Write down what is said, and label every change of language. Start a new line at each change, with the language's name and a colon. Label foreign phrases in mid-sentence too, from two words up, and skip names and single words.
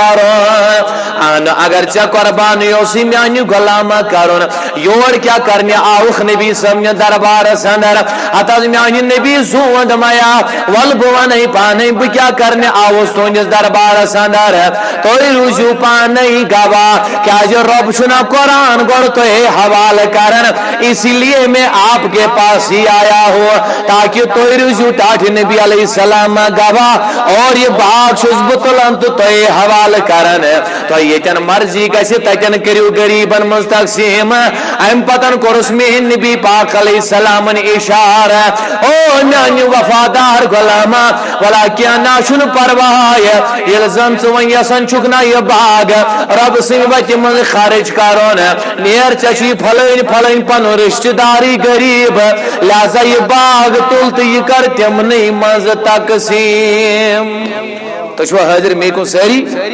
Kashmiri: کرُن اگر ژےٚ قۄربان اوسُے میانہِ غلامہ کرُن یور کیاہ کرنہِ آوُکھ نبی صٲبنہِ دربارس اندر ہتہٕ حظ میانہِ نبی زوند میا ول بہٕ ونے پانے بہٕ کیاہ کرنہِ آوُس تُہنٛدِس دربارس اندر تُہۍ روٗزِو پانے گواہ کیازِ رب چھُنا قرآن گۄڈٕ تۄہے حوالہٕ کران
Urdu: اسی لیے میں آپ کے پاس ہی آیا ہوں تاکہ
Kashmiri: تُہۍ روٗزِو ٹاٹھِ نبی علیہ السلام گواہ اور یہ باغ چھُس بہٕ تُلان تہٕ تۄہے حوالہٕ کران تۄہہِ ییٚتٮ۪ن مرضی گژھِ تتٮ۪ن کٔرِو غریٖبن منٛز تقسیٖم امہِ پتن کوٚرُس میٲنۍ نبی پاک علیہ السلامن اشارہ او میانہِ وفادار غلامہ ولا کینٛہہ نا چھُنہٕ پرواے ییٚلہِ زن ژٕ وۄنۍ یژھان چھُکھ نا یہِ باغ رب سٕنٛدِ وتہِ منٛز خرچ کرُن نیر ژےٚ چھُے پھلٲنۍ پھلٲنۍ پنُن رشتہٕ داری غریٖب لہذا یہِ باغ تُل تہٕ یہِ کر تِمنٕے منٛز تقسیٖم تُہۍ چھُوا حٲضر مے کُن سٲری